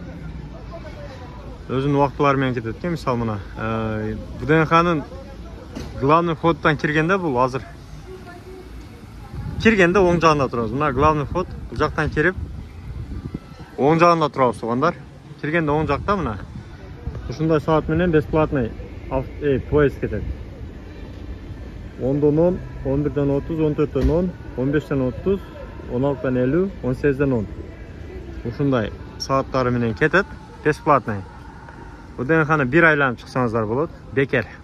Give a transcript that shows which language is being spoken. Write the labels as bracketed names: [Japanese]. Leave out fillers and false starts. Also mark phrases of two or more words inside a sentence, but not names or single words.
[Kazakh] Өзінің уақытларымен кетеді. Мысалы, мына ВДНХ-ның [Russian] главный входтан [Kazakh] кіргенде, бұл азыр кіргенде оң жағында тұрамыз. Мына [Russian] главный вход [Kazakh] бұл жақтан кіріп оң жағында тұрамыз, туғандар. Кіргенде оң жақта мына. [Kyrgyz] Ушундай саат менен [Russian] бесплатный поезд [Kyrgyz] кетеді. 10-10, 11-30, 14-10, 15-30, 16-50, 18-10. Ушундай сааттары менен кетет, бесплатный. ВДНХ-ны bir айланып чыксаңыздар болот, бекер.